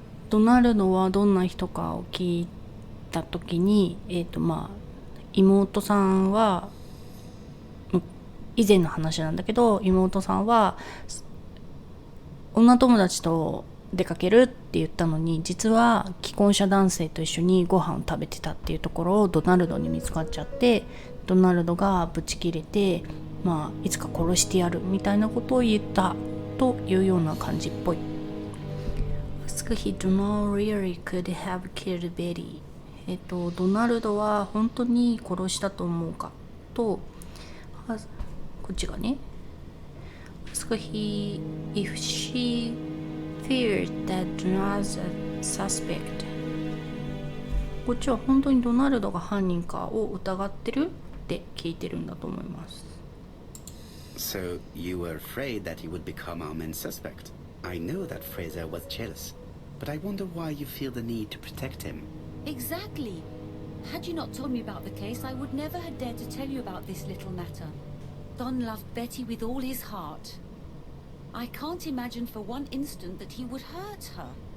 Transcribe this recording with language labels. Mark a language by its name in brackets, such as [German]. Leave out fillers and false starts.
[Japanese] ドナルドはどんな人かを聞いた時に、妹さんは以前の話なんだけど、妹さんは女友達と出かけるって言ったのに、実は既婚者男性と一緒にご飯を食べてたっていうところをドナルドに見つかっちゃって、ドナルドがブチ切れて、いつか殺してやるみたいなことを言ったというような感じっぽい。 [English] Ask he Donald really could have killed Betty. [Japanese] ドナルドは本当に殺したと思うかと、こっちがね、 [English] ask he if she feared that Donald's a suspect. [Japanese] こっちは本当にドナルドが犯人かを疑ってるって聞いてるんだと思います。 [English] So you were afraid that he would become our main suspect. I know that Fraser was jealous, but I wonder why you feel the need to protect him. Exactly. Had you not told me about the case, I would never have dared to tell you about this little matter. Don loved Betty with all his heart. I can't imagine for one instant that he would hurt her.